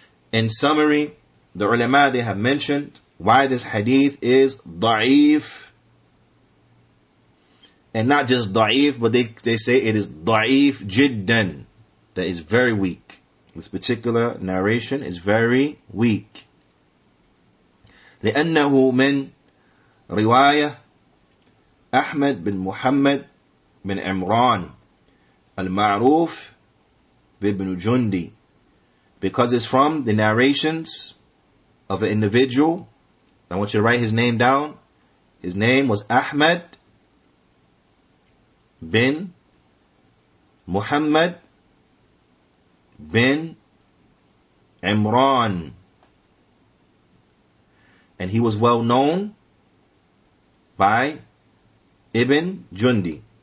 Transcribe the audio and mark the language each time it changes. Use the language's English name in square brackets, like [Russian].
[English] In summary, the ulama, they have mentioned why this hadith is da'if, and not just da'if, but they say it is da'if jiddan, that is very weak. This particular narration is very weak. [Arabic] لأنه من رواية أحمد بن محمد بن عمران المعروف بابن جندي, [English] because it's from the narrations of an individual. I want you to write his name down. His name was Ahmad bin Muhammad bin Imran, and he was well known by Ibn Jundi.